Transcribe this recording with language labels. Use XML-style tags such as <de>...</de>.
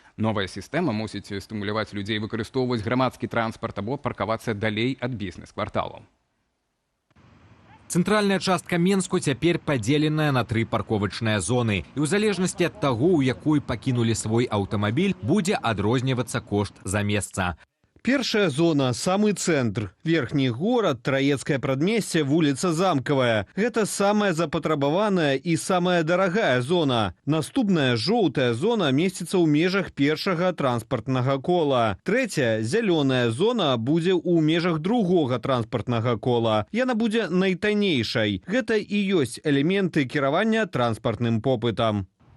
<be>Новая сістэма мусіць стымуляваць людзей выкарыстоўваць грамадскі транспарт або паркавацца далей ад бізнес-кварталаў. Цэнтральная частка Менску цяпер падзеленая на 3 парковачныя зоны. І ў залежнасці ад таго, у якой пакінулі свой аўтамабіль, будзе адрознівацца кошт за месца. Першая зона</be> <ru>– самый центр. Верхний город, Троецкое предместье, улица Замковая. Это самая запатрабаваная и самая дорогая зона.</ru> <be>Наступная жоўтая зона месціцца ў межах першага транспартнага кола.</be> <ru>Третья, зеленая зона,</ru> <be>будзе ў межах другога транспартнага кола. Яна будзе найтаннейшай. Гэта і ёсць элементы кіравання транспартным попытам.</be>